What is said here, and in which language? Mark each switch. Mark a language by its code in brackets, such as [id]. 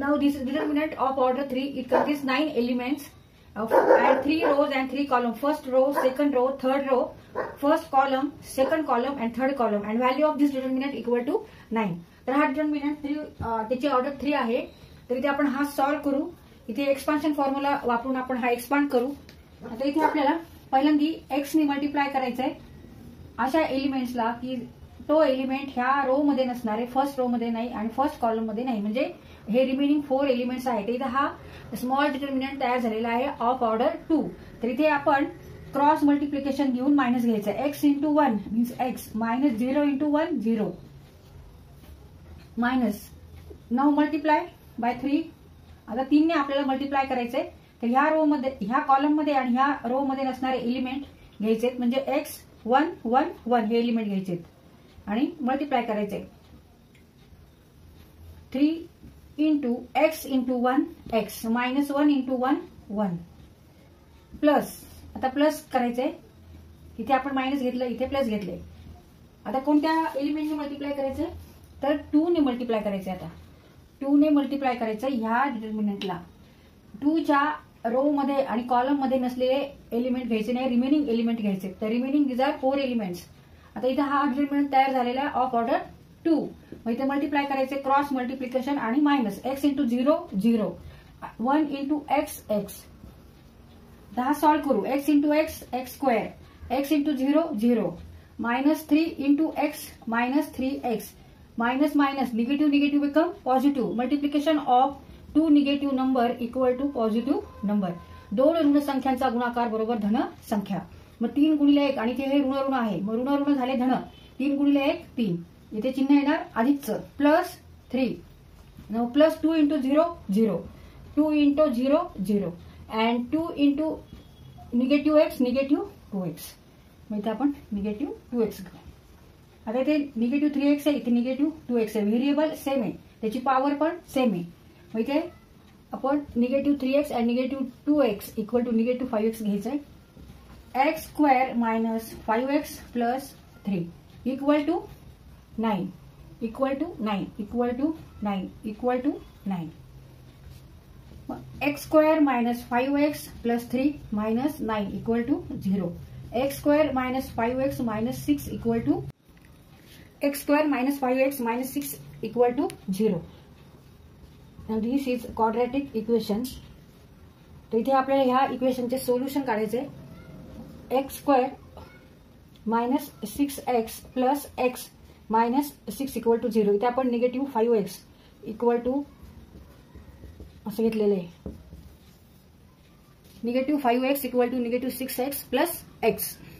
[en] Now this is determinant of order 3. It contains 9 elements and 3 rows and 3 columns. First row, second row, third row, first column, second column and third column, and value of this determinant equal to 9. [mr] तर हा determinant त्याची order 3 आहे. तर इथे आपण हा solve करू. इथे एक्सपान्शन फॉर्म्युला वापरून आपण हा एक्सपांड करू. आता इथे आपल्याला पहिल्यांदी x ने मल्टिप्लाय करायचं आहे अशा एलिमेंट्सला की तो एलिमेंट ह्या रो मध्ये नसणारे, फर्स्ट रो मध्ये नाही आणि फर्स्ट कॉलम मध्ये नाही, म्हणजे हे रिमेनिंग 4 एलिमेंट्स आहेत. इथे हा स्मॉल डिटर्मिनंट तयार झालेला आहे ऑफ ऑर्डर 2. तर इथे आपण क्रॉस मल्टिप्लिकेशन घेऊन मायनस घ्यायचं आहे. [en] x into 1 means x minus 0 into 1 0 minus. Now multiply by 3. [mr] आता 3 ने आपल्याला मल्टिप्लाय करायचंय. तर ह्या रो मध्ये, ह्या कॉलम मध्ये आणि ह्या रो मध्ये नसणारे एलिमेंट घ्यायचे, म्हणजे x1 1 1 हे एलिमेंट घ्यायचे आणि मल्टिप्लाय करायचे. [en] 3 into x into 1 x minus 1 into 1 1 plus. [mr] आता प्लस करायचंय. इथे आपण मायनस घेतलं, इथे प्लस घेतले. आता कोणत्या एलिमेंटने मल्टिप्लाय करायचंय, तर 2 ने मल्टिप्लाय करायचंय. आता 2 ने मल्टिप्लाय करायचं ह्या डिटर्मिनंटला. 2 च्या रो मध्ये आणि कॉलम मध्ये नसलेले एलिमेंट घ्यायचे नाही, रिमेनिंग एलिमेंट घ्यायचे. तर रिमेनिंग [en] These are 4 elements. [mr] आता इथे हा डिटर्मिनंट तयार झालेला आहे ऑफ ऑर्डर 2. मग इथे मल्टिप्लाय करायचे, क्रॉस मल्टिप्लिकेशन आणि minus. [en] x into 0 0 1 into x x. [mr] हा सॉल्व करू. [en] x into x x square, x into 0 0 minus 3 into x minus 3x minus minus negative negative become positive. Multiplication of 2 negative number equal to positive number. [mr] 2 ऋण संख्यांचा गुणाकार बरोबर धन संख्या. मग 3 गुणिले 1 आणि ते हे ऋण ऋण आहे, मग ऋण ऋण झाले धन. 3 गुणिले 1 3. इथे चिन्ह येणार अधिकचं [en] Plus 3. Now plus 2 into 0 0 2 into 0 0 and 2 into negative x negative 2x. [mr] मग इथे आपण निगेटिव्ह 2x घेऊ. आता इथे निगेटिव्ह 3x आहे, इथे निगेटिव्ह 2x आहे. व्हेरिएबल सेम आहे, त्याची पॉवर पण सेम आहे. मग इथे आपण निगेटिव्ह 3x आणि negative 2x equal to negative 5x घ्यायचंय. [en] x square minus 5x plus 3 equal to 9 equal to 9 equal to 9 equal to 9. x square minus 5x plus 3 minus 9 equal to 0. x square minus 5x minus 6 equal to x square minus 5x minus 6 equal to 0. And this is quadratic equation. [mr] तर इथे आपल्याला ह्या इक्वेशनचे solution काढायचे. [en] x square minus 6x plus x minus 6 equal to 0. [mr] इथे आपण negative 5x equal to असं घेतलेलं आहे. [en] Negative 5x equal to negative 6x plus x.